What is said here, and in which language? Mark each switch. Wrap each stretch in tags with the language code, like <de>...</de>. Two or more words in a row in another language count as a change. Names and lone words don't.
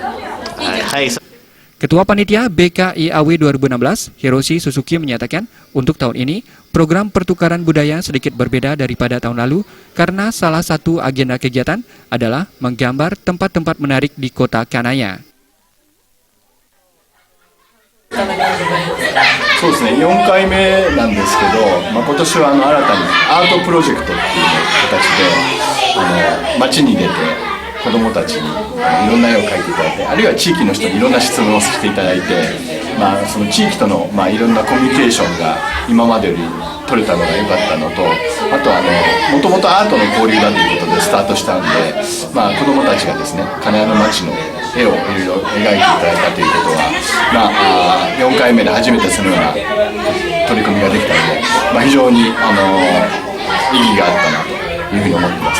<id>Ketua Panitia BKIAW 2016, Hiroshi Suzuki menyatakan, untuk tahun ini, program pertukaran budaya sedikit berbeda daripada tahun lalu karena salah satu agenda kegiatan adalah menggambar tempat-tempat menarik di kota Kanaya.</id> <ja>そうですね、4回目なんですけど、今年は新たにアートプロジェクトっていう形で街に出て子どもたちにいろんな絵を描いていただいて、あるいは地域の人にいろんな質問をしていただいて、その地域とのいろんなコミュニケーションが今までより取れたのが良かったのと、あともともとアートの交流だということでスタートしたんで、子どもたちがですね、金谷の街の絵をいろいろ描いていただいたということは、4回目で初めてそのような取り組みができたので、非常に意義があったなというふうに思ってます。</ja>